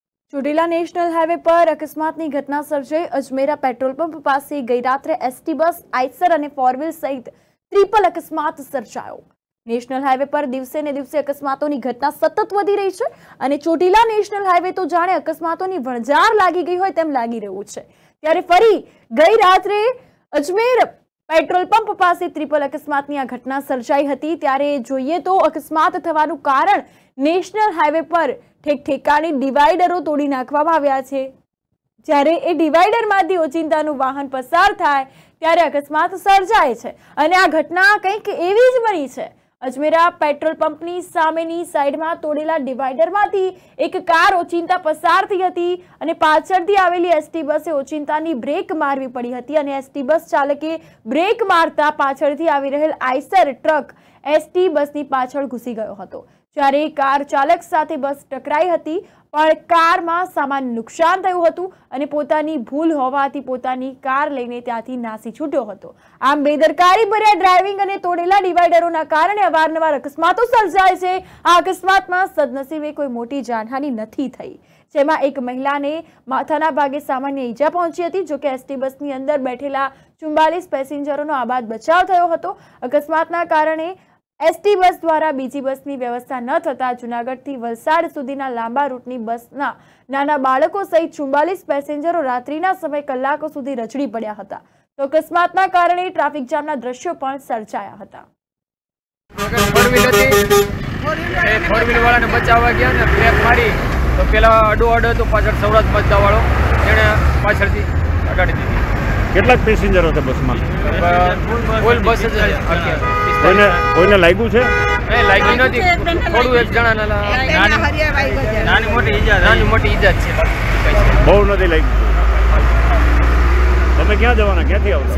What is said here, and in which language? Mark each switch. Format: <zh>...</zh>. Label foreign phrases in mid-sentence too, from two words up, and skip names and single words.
<gu>ચોટીલા નેશનલ હાઈવે પર અકસ્માતની ઘટના સર્જાઈ। અજમેરા પેટ્રોલ પંપ પાસે ગઈ રાત્રે એસટી બસ, આઈસર અને ફોર વ્હીલ સહિત ટ્રિપલ અકસ્માત સર્જાયો। નેશનલ હાઈવે પર દિવસે ને દિવસે અકસ્માતોની ઘટના સતત વધી રહી છે અને ચોટીલા નેશનલ હાઈવે તો જાણે અકસ્માતોની વણઝાર લાગી ગઈ હોય તેમ લાગી રહ્યું છે। ત્યારે ફરી ગઈ રાત્રે અજમેર પેટ્રોલ પંપ પાસ ટ્રિપલ અકસ્માત આ ઘટના સર્જાઈ હતી। ત્યારે જોઈએ તો અકસ્માત થવાનું કારણ નેશનલ હાઈવે પર ઠેક ઠેકાણે ડિવાઈડરો તોડી નાખવામાં આવ્યા છે। જ્યારે એ ડિવાઈડરમાંથી ઓચિંતાનું વાહન પસાર થાય ત્યારે અકસ્માત સર્જાય છે અને આ ઘટના કંઈક એવી જ બની છે। અજમેરા પેટ્રોલ પંપની સામેની સાઈડમાં તોડેલા ડિવાઈડરમાંથી એક કાર ઓચિંતા પસાર થઈ હતી અને પાછળથી આવેલી એસટી બસે ઓચિંતાની બ્રેક મારવી પડી હતી અને એસટી બસ ચાલકે બ્રેક મારતા પાછળથી આવી રહેલ આઈસર ટ્રક એસટી બસની પાછળ ઘુસી ગયો હતો। જ્યારે કાર ચાલક સાથે બસ ટકરાઈ હતી પણ કારમાં સામાન્ય નુકસાન થયું હતું અને પોતાની ભૂલ હોવાથી પોતાની કાર લઈને ત્યાંથી નાસી છૂટ્યો હતો। આમ બેદરકારી ભર્યા ડ્રાઈવિંગ અને તોડેલા ડિવાઈડરોના કારણે અવારનવાર અકસ્માતો સર્જાય છે। આ અકસ્માતમાં સદનસીબે કોઈ મોટી જાનહાની નથી થઈ, જેમાં એક મહિલાને માથાના ભાગે સામાન્ય ઈજા પહોંચી હતી। જો કે એસટી બસની અંદર બેઠેલા 44 પેસેન્જરોનો આબાદ બચાવ થયો હતો। અકસ્માતના કારણે એસટી બસ દ્વારા બીજી બસની વ્યવસ્થા ન થતા જૂનાગઢથી વલસાડ સુધીના લાંબા રૂટની બસના નાના બાળકો સહિત 44 પેસેન્જરો રાત્રિના સમય કલાકો સુધી રઝળી પડ્યા હતા। તો અકસ્માતના કારણે ટ્રાફિક જામના દ્રશ્યો પણ સર્જાયા હતા। ફોર વ્હીલ વાળાને બચાવવા ગયા ને બ્રેક મારી તો પેલા અડો તો પાછળ સૌરાષ્ટ્ર બસદા વાળો એણે પાછળથી અડાડી દીધી। કેટલાક પેસેન્જર હતા બસમાં? ફૂલ બસ જ હતી। કોઈને લાગ્યું છે? નહીં લાગી નથી, થોડું એક જણાને નાની મોટી ઈજા છે, બહુ નથી લાગ્યું। તમે ક્યાં જવાના, ક્યાંથી આવો?</gu>